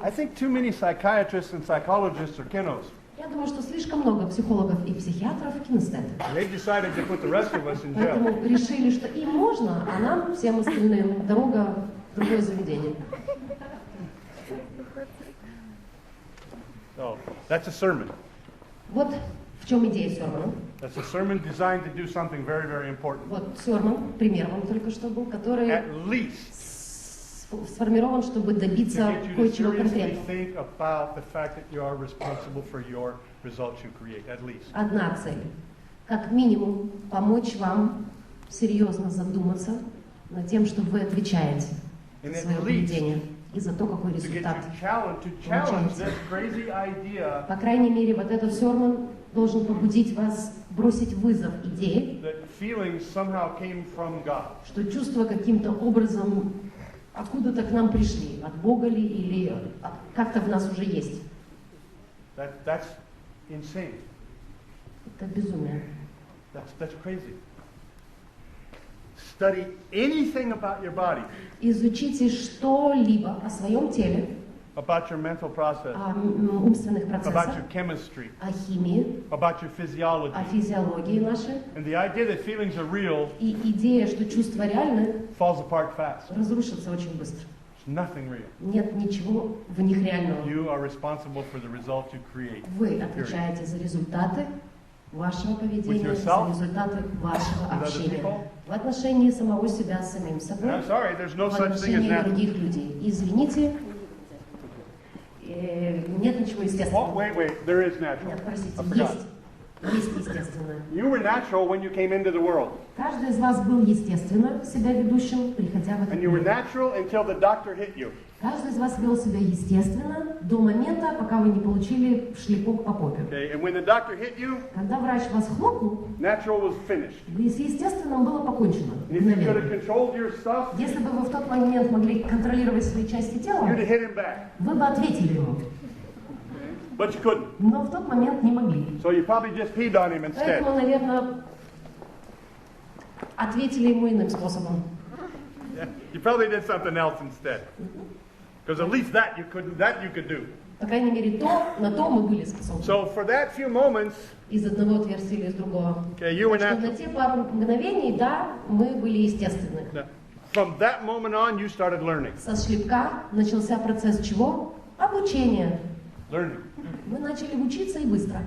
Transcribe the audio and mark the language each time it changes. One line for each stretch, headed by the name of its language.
English: I think too many psychiatrists and psychologists are kiddos.
Russian: Я думаю, что слишком много психологов и психиатров кинестеты.
English: They've decided to put the rest of us in jail.
Russian: Поэтому решили, что им можно, а нам, всем остальным, дорога в другое заведение.
English: So that's a sermon.
Russian: Вот в чем идея Сёрмана.
English: That's a sermon designed to do something very, very important.
Russian: Вот Сёрман, пример вам только что был, который
English: At least
Russian: сформирован, чтобы
English: to
Russian: добиться
English: get you to
Russian: кое-чего
English: seriously
Russian: конкретного.
English: think about the fact that you are responsible for your results you create. At least.
Russian: Одна цель. Как минимум помочь вам серьезно задуматься над тем, что вы отвечаете за свое поведение и за то, какой
English: To get
Russian: результат.
English: you challenge this crazy idea
Russian: По крайней мере, вот этот Сёрман должен побудить вас бросить вызов идее,
English: that feelings somehow came from God.
Russian: что чувства каким-то образом откуда-то к нам пришли, от Бога ли или как-то в нас уже есть.
English: That's insane.
Russian: Это безумие.
English: That's crazy. Study anything about your body,
Russian: Изучите что-либо о своем теле,
English: about your mental process,
Russian: о умственных
English: about
Russian: процессах,
English: your chemistry,
Russian: о химии,
English: about your physiology.
Russian: о физиологии нашей.
English: And the idea that feelings are real
Russian: И идея, что чувства реальны,
English: falls apart fast.
Russian: разрушится очень быстро.
English: There's nothing real.
Russian: Нет ничего в них реального.
English: You are responsible for the result you create.
Russian: Вы отвечаете за результаты вашего поведения,
English: With
Russian: за
English: yourself,
Russian: результаты вашего
English: with other
Russian: общения.
English: people.
Russian: В отношении самого себя с самим
English: And
Russian: собой,
English: I'm sorry, there's no
Russian: в
English: such thing as
Russian: отношении
English: natural.
Russian: других людей. Извините, нет ничего
English: Oh,
Russian: естественного.
English: wait, there is natural.
Russian: Нет, простите,
English: I forgot.
Russian: есть естественное.
English: You were natural when you came into the world.
Russian: Каждый из вас был естественно себя ведущим, приходя в этот
English: And you were
Russian: мир.
English: natural until the doctor hit you.
Russian: Каждый из вас вел себя естественно до момента, пока вы не получили шлепок по попе.
English: Okay, and when the doctor hit you,
Russian: Когда врач вас хлопнул,
English: natural was finished.
Russian: с естественным было покончено.
English: And if you could have
Russian: Мгновенно.
English: controlled your stuff,
Russian: Если бы вы в тот момент могли контролировать свои части тела,
English: you'd have hit him back.
Russian: вы бы ответили ему.
English: But you couldn't.
Russian: Но в тот момент не могли.
English: So you probably just peed on him instead.
Russian: Поэтому, наверное, ответили ему иным способом.
English: Yeah, you probably did something else instead. Because at least that you could do.
Russian: По крайней мере, на то мы были способны.
English: So for that few moments,
Russian: Из одного отверстия или из другого.
English: okay, you were
Russian: Так что
English: natural.
Russian: на те пару мгновений, да, мы были естественны.
English: Now, from that moment on, you started learning.
Russian: Со шлепка начался процесс чего? Обучения.
English: Learning.
Russian: Мы начали учиться и быстро.